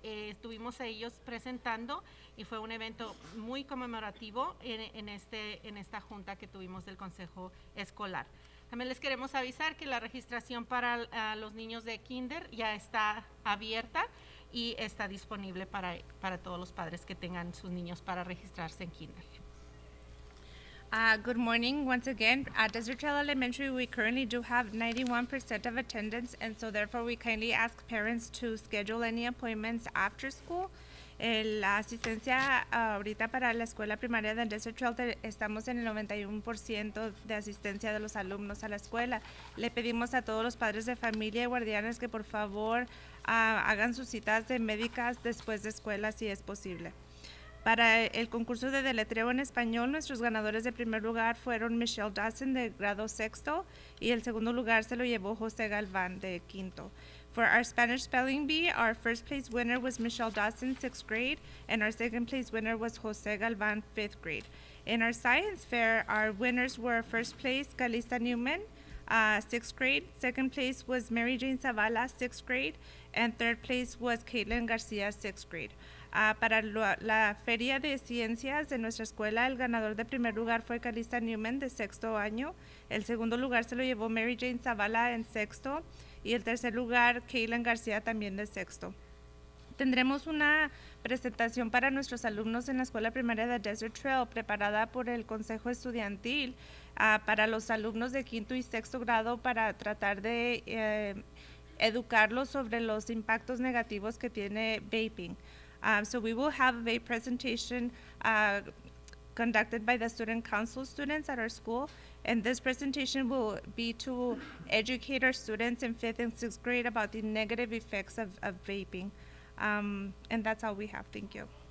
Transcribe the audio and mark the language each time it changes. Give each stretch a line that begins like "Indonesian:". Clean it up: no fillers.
Spanish: Estuvimos a ellos presentando y fue un evento muy conmemorativo en esta junta que tuvimos del consejo escolar. También les queremos avisar que la registración para los niños de kinder ya está abierta y está disponible para todos los padres que tengan sus niños para registrarse en kinder.
English: Good morning once again. At Desert Trail Elementary, we currently do have 91% of attendance, and so therefore we kindly ask parents to schedule any appointments after school.
Spanish: La asistencia ahorita para la escuela primaria de Desert Trail estamos en el 91% de asistencia de los alumnos a la escuela. Le pedimos a todos los padres de familia y guardianes que por favor hagan sus citas de médicas después de escuela si es posible. Para el concurso de deletreo en español, nuestros ganadores de primer lugar fueron Michelle Dawson de grado sexto y el segundo lugar se lo llevó José Galván de quinto.
English: For our Spanish spelling bee, our first place winner was Michelle Dawson, 6th grade, and our second place winner was José Galván, 5th grade. In our science fair, our winners were first place Calista Newman, 6th grade, second place was Mary Jane Zavala, 6th grade, and third place was Caitlin Garcia, 6th grade.
Spanish: Para la feria de ciencias de nuestra escuela, el ganador de primer lugar fue Calista Newman de sexto año, el segundo lugar se lo llevó Mary Jane Zavala en sexto y el tercer lugar Caitlin García también de sexto. Tendremos una presentación para nuestros alumnos en la escuela primaria de Desert Trail preparada por el Consejo Estudiantil para los alumnos de quinto y sexto grado para tratar de educarlos sobre los impactos negativos que tiene vaping.
English: So we will have a vape presentation conducted by the student council students at our school, and this presentation will be to educate our students in 5th and 6th grade about the negative effects of vaping. And that's all we have. Thank you.